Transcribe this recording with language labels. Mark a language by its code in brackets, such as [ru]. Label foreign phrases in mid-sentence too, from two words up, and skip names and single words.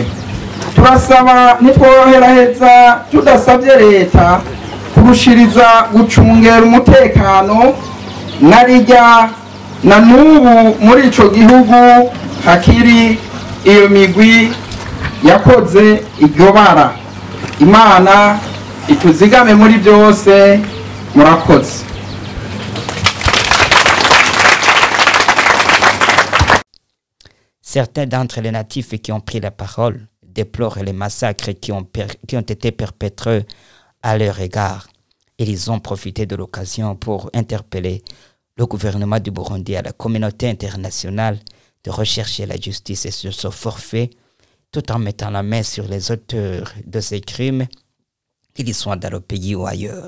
[rn] Turasaba nitworoheraheza tudasabye leta kurushiriza gucungera umutekano, narijya na n'ubu muri ico gihugu hakiri iyo migwi yakoze iryo bara. Imana ituzigame muri byose. Murakoze. [fr] Certains d'entre les natifs qui ont pris la parole déplorent les massacres qui ont été perpétrés à leur égard. Et ils ont profité de l'occasion pour interpeller le gouvernement du Burundi et la communauté internationale de rechercher la justice et sur ce forfait, tout en mettant la main sur les auteurs de ces crimes, qu'ils soient dans le pays ou ailleurs.